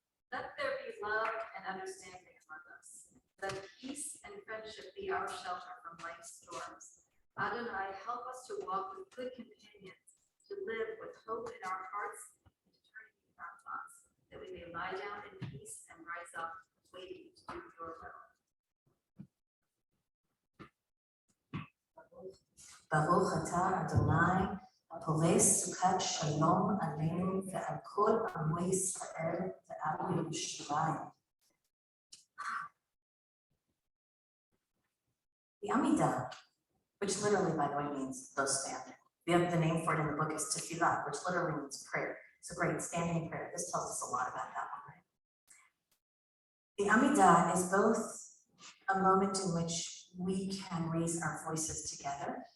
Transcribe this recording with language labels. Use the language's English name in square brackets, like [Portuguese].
[English] Let there be love and understanding among us. Let peace and friendship be our shelter from life's storms. Adonai, help us to walk with good companions, to live with hope in our hearts and eternity in our thoughts, that we may lie down in peace and rise up, waiting to do your will. [Hebrew] Baruch atah Adonai, הפורס סוכת שלום עלינו ועל כל עמו ישראל ועל ירושלים. [English] The Amidah, which literally, by the way, means the standing. The name for it in the book is tefillah, which literally means prayer. So great, standing prayer. This tells us a lot about that one, right? The Amidah is both a moment in which we can raise our voices together.